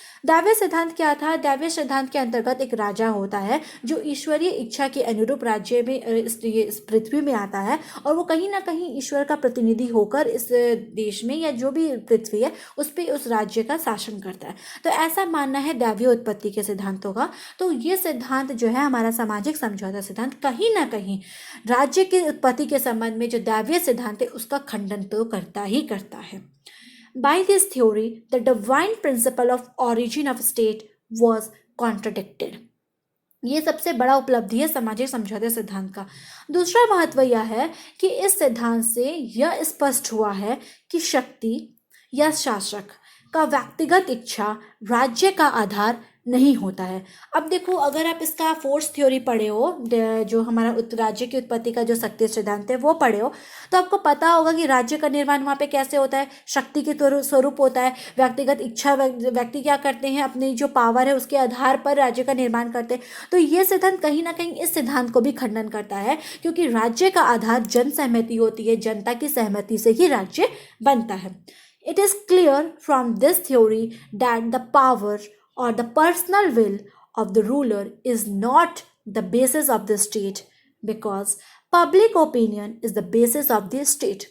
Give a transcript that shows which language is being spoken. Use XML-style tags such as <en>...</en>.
<hi>दैवीय सिद्धांत क्या था? दैवीय सिद्धांत के अंतर्गत एक राजा होता है जो ईश्वरीय इच्छा के अनुरूप राज्य में इस पृथ्वी में आता है, और वो कहीं ना कहीं ईश्वर का प्रतिनिधि होकर इस देश में या जो भी पृथ्वी है उस पर उस राज्य का शासन करता है। तो ऐसा मानना है दैवीय उत्पत्ति के सिद्धांतों का। तो ये सिद्धांत जो है हमारा सामाजिक समझौता सिद्धांत कहीं ना कहीं राज्य की उत्पत्ति के संबंध में जो दैवीय सिद्धांत है उसका खंडन तो करता ही करता है।</hi> <en>By this theory, the divine principle of origin of state was contradicted.</en> <hi>ये सबसे बड़ा उपलब्धि है सामाजिक समझौते सिद्धांत का। दूसरा महत्व यह है कि इस सिद्धांत से यह स्पष्ट हुआ है कि शक्ति या शासक का व्यक्तिगत इच्छा राज्य का आधार नहीं होता है। अब देखो, अगर आप इसका फोर्स थ्योरी पढ़े हो, जो हमारा राज्य की उत्पत्ति का जो शक्ति सिद्धांत है वो पढ़े हो, तो आपको पता होगा कि राज्य का निर्माण वहाँ पे कैसे होता है। शक्ति के स्वरूप होता है, व्यक्तिगत इच्छा, व्यक्ति क्या करते हैं अपनी जो पावर है उसके आधार पर राज्य का निर्माण करते हैं। तो ये सिद्धांत कहीं ना कहीं इस सिद्धांत को भी खंडन करता है, क्योंकि राज्य का आधार जन सहमति होती है, जनता की सहमति से ही राज्य बनता है।</hi> <en>It is clear from this theory that the power or the personal will of the ruler is not the basis of the state, because public opinion is the basis of the state.</en>